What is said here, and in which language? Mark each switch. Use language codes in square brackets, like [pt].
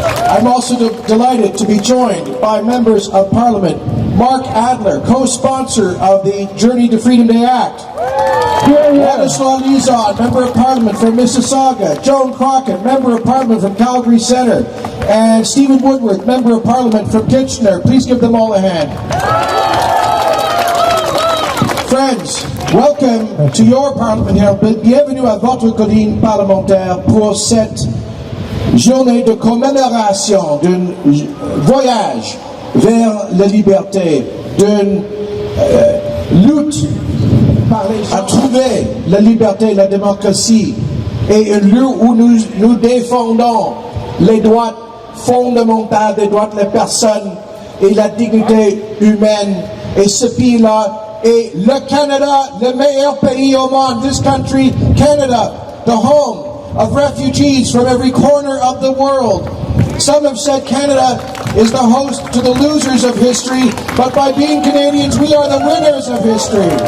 [en] I'm also delighted to be joined by members of Parliament, Mark Adler, co-sponsor of the Journey to Freedom Day Act, Władysław Lizon, Member of Parliament from Mississauga, Joan Crockett, Member of Parliament from Calgary Centre, and Stephen Woodworth, Member of Parliament from Kitchener. Please give them all a hand. Friends, welcome to your Parliament here. [fr] Bienvenue à votre colline parlementaire pour cette journée de commémoration d'un voyage vers la liberté, d'une lutte à trouver la liberté et la démocratie, et un lieu où nous défendons les droits fondamentaux, les droits des personnes et la dignité humaine. Et ce pays-là est le Canada, le meilleur pays au monde. [en] This country, Canada, the home of refugees from every corner of the world. Some have said Canada is the host to the losers of history, but by being Canadians, we are the winners of history.